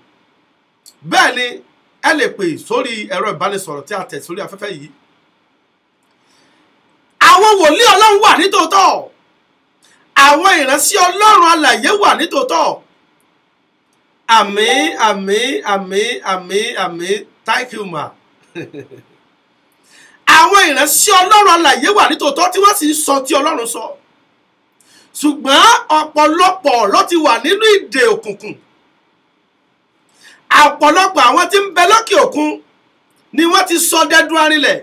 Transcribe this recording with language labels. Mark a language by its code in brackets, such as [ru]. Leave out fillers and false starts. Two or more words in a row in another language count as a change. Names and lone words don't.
[yo] Bẹ́ẹ̀ ni ẹ lè pè sórí ẹ̀rọ ìbánisọ̀rọ̀ tí a tẹ̀ sórí afẹ́fẹ́ yìí. Àwọn wòlíì Ọlọ́run wà nítòótọ́. Àwọn ìránṣẹ́ Ọlọ́run alààyè wà nítòótọ́. Àmín, àmín, àmín, àmín, àmín. [en] Thank you ma. [yo] Àwọn ìránṣẹ́ Ọlọ́run alààyè wà nítòótọ́ tí wọ́n sì ń sọ tí Ọlọ́run sọ. Ṣùgbọ́n ọ̀pọ̀lọpọ̀ ló ti wà nínú ìdè òkùnkùn. Ọ̀pọ̀lọpọ̀ àwọn tí ń bẹ lókè òkun ni wọ́n ti sọ dẹ́dún arinlẹ̀.